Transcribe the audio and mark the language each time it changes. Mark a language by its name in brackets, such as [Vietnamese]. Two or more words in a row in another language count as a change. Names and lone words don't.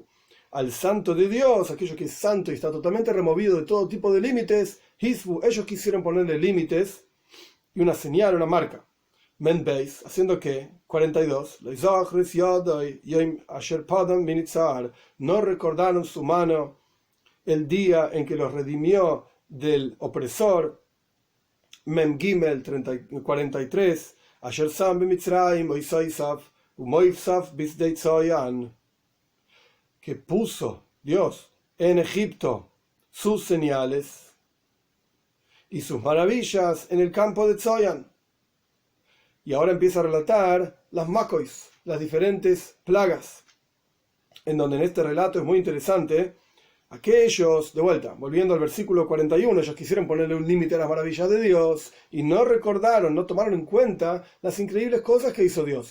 [Spanish] Al Santo de Dios, aquello que es santo y está totalmente removido de todo tipo de límites, Hisbu, ellos quisieron ponerle límites y una señal, una marca. Menbeis, haciendo que, 42, no recordaron su mano el día en que los redimió del opresor. [Hebrew] מם גימל 43, אשר שם במצרים אותותיו ומופתיו בשדה צען, [Spanish] que puso Dios en Egipto sus señales y sus maravillas en el campo de Tzoyan. Y ahora empieza a relatar las makois, las diferentes plagas, en donde en este relato es muy interesante, aquellos, de vuelta, volviendo al versículo 41, ellos quisieron ponerle un límite a las maravillas de Dios y no recordaron, no tomaron en cuenta las increíbles cosas que hizo Dios.